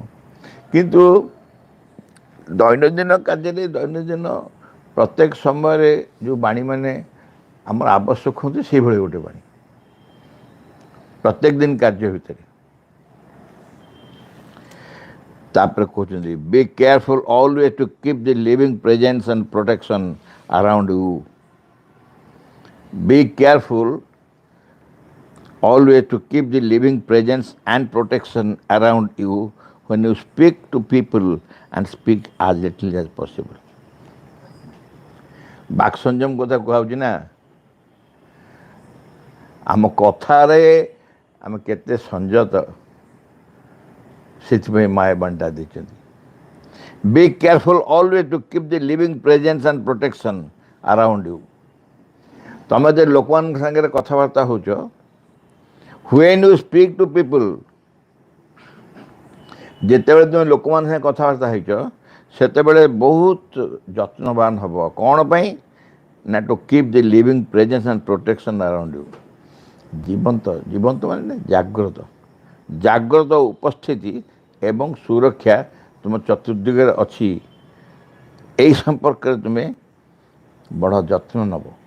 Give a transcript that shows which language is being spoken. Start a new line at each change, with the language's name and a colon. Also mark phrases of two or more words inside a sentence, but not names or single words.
Odia: କିନ୍ତୁ ଦୈନନ୍ଦିନ କାର୍ଯ୍ୟରେ, ଦୈନନ୍ଦିନ ପ୍ରତ୍ୟେକ ସମୟରେ ଯେଉଁ ବାଣୀମାନେ ଆମର ଆବଶ୍ୟକ ହୁଅନ୍ତି, ସେଇଭଳି ଗୋଟେ ବାଣୀ ପ୍ରତ୍ୟେକ ଦିନ କାର୍ଯ୍ୟ ଭିତରେ। ତାପରେ କହୁଛନ୍ତି
English: be careful always to keep the living presence and protection around you. be careful always to keep the living presence and protection around you when you speak to people and speak as little as possible.
Odia: ବାକ୍ ସଂଯମ କଥା କୁହାହେଉଛି ନା, ଆମ କଥାରେ ଆମେ କେତେ ସଂଯତ, ସେଥିପାଇଁ ମା ଏ ବାଣୀଟା ଦେଇଛନ୍ତି।
English: be careful always to keep the living presence and protection around you.
Odia: ତମେ ଯେ ଲୋକମାନଙ୍କ ସାଙ୍ଗରେ କଥାବାର୍ତ୍ତା ହେଉଛ,
English: when you speak to people,
Odia: ଯେତେବେଳେ ତୁମେ ଲୋକମାନଙ୍କ ସାଙ୍ଗେ କଥାବାର୍ତ୍ତା ହେଇଛ ସେତେବେଳେ ବହୁତ ଯତ୍ନବାନ ହେବ। କ'ଣ ପାଇଁ ନା,
English: to keep the living presence and protection around you.
Odia: ଜୀବନ୍ତ, ଜୀବନ୍ତ ମାନେ ଜାଗ୍ରତ, ଜାଗ୍ରତ ଉପସ୍ଥିତି ଏବଂ ସୁରକ୍ଷା ତୁମ ଚତୁର୍ଦିଗରେ ଅଛି, ଏହି ସମ୍ପର୍କରେ ତୁମେ ବଡ଼ ଯତ୍ନ ନେବ।